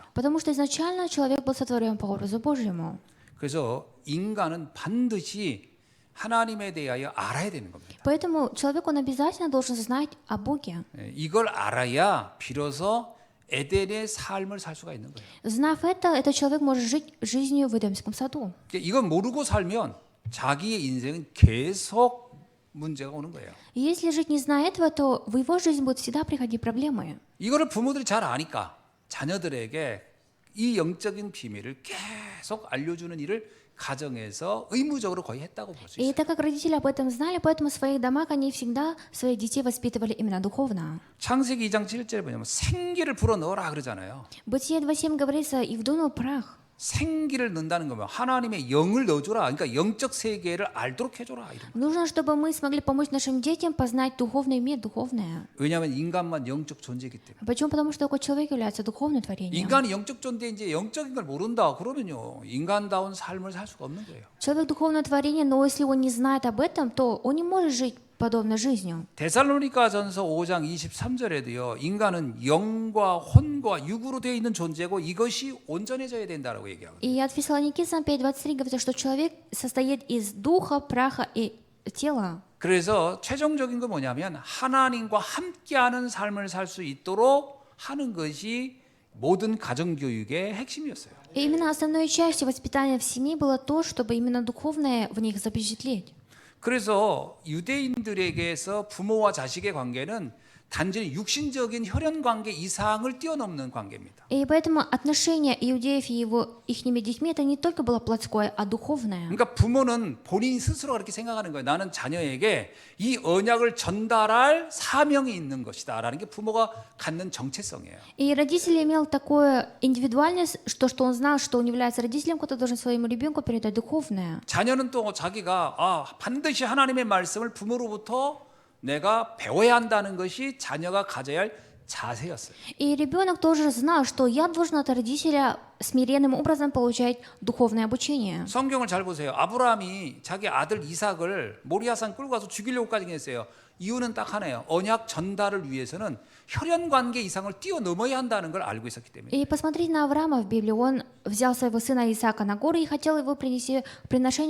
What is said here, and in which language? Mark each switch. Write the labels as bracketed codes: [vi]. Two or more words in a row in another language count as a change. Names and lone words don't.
[ru] Потому что изначально человек был сотворен по образу Божьему. [ko] 그래서 인간은 반드시 하나님에 대하여 알아야 되는 겁니다. [ru] Поэтому человек, он обязательно должен знать о Боге. [ko] 이걸 알아야 비로소 에덴의 삶을 살 수가 있는 거예요. [ru] Знав это, этот человек может жить жизнью в Эдемском саду. [ko] 이건 모르고 살면 자기의 인생은 계속 문제가 오는 거예요. [ru] И если жить не зная этого, то в его жизнь будут всегда приходить проблемы. [ko] 이거를 부모들이 잘 아니까 자녀들에게 이 영적인 비밀을 계속 알려주는 일을 가정에서 의무적으로 거의 했다고 볼 수 [ru] И [ko] 있어요. [ru] так как родители об этом знали, поэтому в своих домах они всегда своих детей воспитывали именно духовно. [ko] 창세기 2장 7절에 보면 생기를 불어넣어라 그러잖아요. [ru] Бытие 2.7 говорится, и вдунул прах. [ko] 생기를 넣는다는 거면 하나님의 영을 넣어줘라. 그러니까 영적 세계를 알도록 해줘라. 이런. [ru] Нужно, чтобы мы смогли помочь нашим детям познать духовный мир, духовное. [ko] 왜냐하면 인간만 영적 존재이기 때문에. [ru] Почему? Потому что такой человек является духовным творением. [ko] 인간이 영적 존재 이제 영적인 걸 모른다. 그러면요 인간다운 삶을 살 수가 없는 거예요. [ru] Человек духовное творение, но если он не знает об этом, то он не может жить подобной жизнью. [ko] 데살로니가전서 5장 23절에도요. 인간은 영과 혼과 육으로 되어 있는 존재고 이것이 온전해져야 된다라고 얘기하거든요. [ru] И от Фессалоникийцам 5.23 говорится, что человек состоит из духа, праха и тела. [ko] 그래서 최종적인 건 뭐냐면 하나님과 함께하는 삶을 살 수 있도록 하는 것이 모든 가정교육의 핵심이었어요. [ru] И именно основной частью воспитания в семье было то, чтобы именно духовное в них запечатлеть. [ko] 그래서 유대인들에게서 부모와 자식의 관계는 단순히 육신적인 혈연 관계 이상을 뛰어넘는 관계입니다. [ru] И поэтому отношение иудеев и ихними детьми это не только было плотское, а духовное. [ko] 그러니까 부모는 본인 스스로 그렇게 생각하는 거예요. 나는 자녀에게 이 언약을 전달할 사명이 있는 것이다라는 게 부모가 갖는 정체성이에요. [ru] И родитель имел такое индивидуальность, что он знал, что он является родителем, который должен своему ребенку передать духовное. [ko] 자녀는 또 자기가 반드시 하나님의 말씀을 부모로부터 내가 배워야 한다는 것이 자녀가 가져야 할 자세였어요. [ru] И ребенок тоже знал, что я должен от родителя смиренным образом получать духовное обучение. [ko] 성경을 잘 보세요. 아브라함이 자기 아들 이삭을 모리아산 끌고 가서 죽이려고까지 했어요. 이유는 딱 하나예요. 언약 전달을 위해서는 혈연 관계 이상을 뛰어넘어야 한다는 걸 알고 있었기 때문에. [ru] И посмотрите на Авраама в Библии. Он взял своего сына Исаака на гору и хотел его принести в приношение.